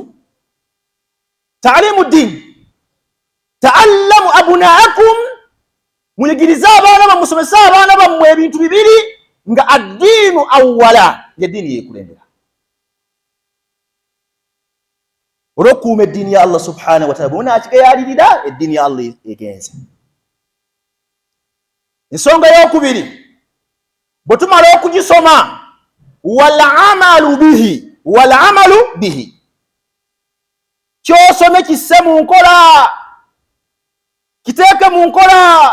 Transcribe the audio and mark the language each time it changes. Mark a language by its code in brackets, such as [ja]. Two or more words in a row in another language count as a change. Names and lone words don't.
[ar] تعليم الدين، تعلموا أبناءكم, [lg] muyigirize abaana bammwe, musomese abaana bammwe ebintu bibiri, nga [ar] الدين أولا, [lg] ng'eddiini yeekulembera. olw'okukuuma eddiini ya Allah [ar] سبحانه وتعالى. [lg] Bw'ona akigayaalirira eddiini ya Allah egenze. Ensonga y'okubiri, bwe tumala okugisoma, [ar] والعمل به, [lg] ky'osome kisse mu nkola, kiteeke mu nkola.